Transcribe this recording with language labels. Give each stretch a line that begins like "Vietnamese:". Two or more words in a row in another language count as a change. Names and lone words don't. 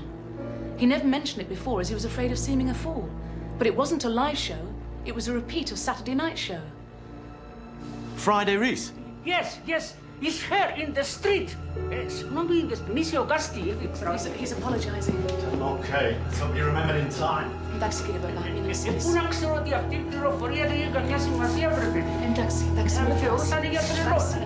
English: He never mentioned it before as he was afraid of seeming a fool. But it wasn't a live show, it was a repeat of Saturday night's show. Friday Reese? Yes, he's here in the street. He's apologizing. I'm okay. Let's hope you remembered in time.
Greek: Εντάξει, κύριε Μπερλά, είναι ασφαλής. Πού να ξέρω ότι αυτή η πληροφορία δεν είχε καμιά σημασία, πρέπει. Εντάξει. Με θεωρούσαν για τρελό.